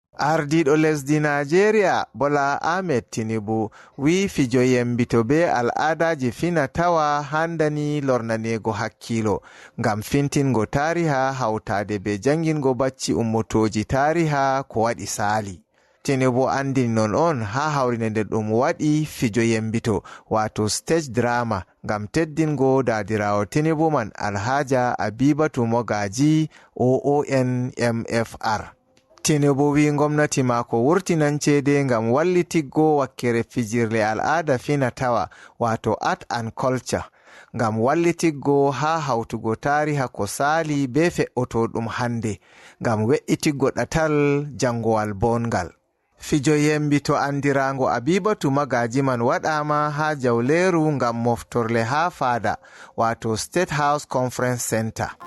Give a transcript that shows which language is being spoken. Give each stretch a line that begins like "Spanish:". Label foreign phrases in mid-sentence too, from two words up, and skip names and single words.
Fula: Ardiɗo lesdi Nigeria Bola Ahmed Tinubu wi fijo yembito be al'adaji fina-tawa handani lornanego hakkilo ngam fintingo tariha hautade be jangingo bacci ummotoji tariha ko waɗi sali. Tinubu andini non on ha hawrinde nde ɗum waɗi fijo yembito wato
English: stage drama
Fula: ngam teddingo dadirawo Tinubu man Alhaja Abibatu Mogaji OON MFR. Tinubu wi gwamnati mako wurtinan cede ngam wallitiggo wakkere fijirle al'ada fina-tawa wato
English: art and culture
Fula: ngam wallitiggo ha hautugo tariha ko sali be fe'otoɗum hande ngam we'itiggo ɗatal jangowal bongal. Fijo yembito andirango Abibatu Magaji man waɗama ha Jawleru ngam moftorle ha fada wato State House Conference Center.